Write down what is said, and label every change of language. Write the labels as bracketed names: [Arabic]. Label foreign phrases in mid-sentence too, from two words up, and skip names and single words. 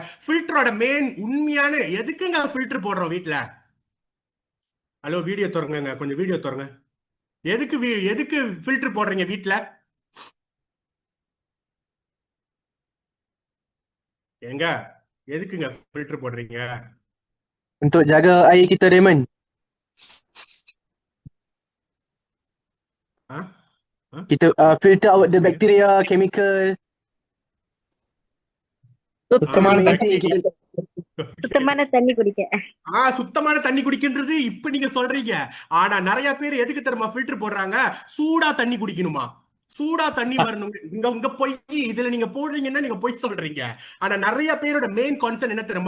[Tamil] ஃபில்டரோட மெயின் உண்மையான எதுக்குங்க ஃபில்டர் போடுறோம் வீட்டுல? ஹலோ, வீடியோ திறங்க, கொஞ்சம் வீடியோ திறங்க. எதுக்கு ஃபில்டர் போடுறீங்க வீட்டுல? எங்க எதுக்குங்க ஃபில்டர் போடுறீங்க? [Malay] Untuk jaga air kita, Raymond. [English] Kita filter out the bacteria, chemical. [Tamil] சுத்தமான [Malay] Kita [Tamil] தண்ணி குடிக்க. சுத்தமான தண்ணி குடிக்கின்றது இப்ப நீங்க சொல்றீங்க. ஆனா நிறைய பேர் எதுக்கு தெரியுமா ஃபில்டர் போடுறாங்க? சூடா தண்ணி குடிக்கணுமா? சூடா தண்ணி வரணும். இங்க போய் இதுல நீங்க போடுறீங்கன்னா நீங்க போய் சொல்றீங்க. ஆனா நிறைய பேரோட [English] main concept [Tamil] என்ன தெரியுமா?